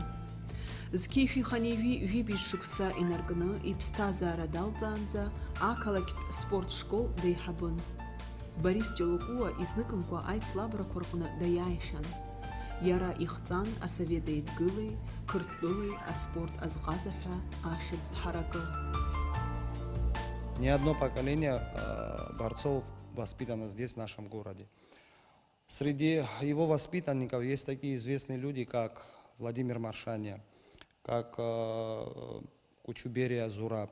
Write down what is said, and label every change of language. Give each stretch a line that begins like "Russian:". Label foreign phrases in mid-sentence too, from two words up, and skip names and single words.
Abkhazian: Зқьишәи Ханеиҩи ҩыбжь шықәса инаркны иԥсҭазаара далҵаанӡа ақалақьтә спортшкол деиҳабын. Борис Ҷолокуа изныкымкәа аицлабрақәа рҟны даиааихьан. Иара ихҵан асовет еидгылеи, Қырҭтәылеи аспорт азҟазаҳәа ахьӡ ҳаракы.
Russian: Не одно поколение борцов воспитано здесь, в нашем городе. Среди его воспитанников есть такие известные люди, как Владимир Маршаня, как Кучуберия Зураб.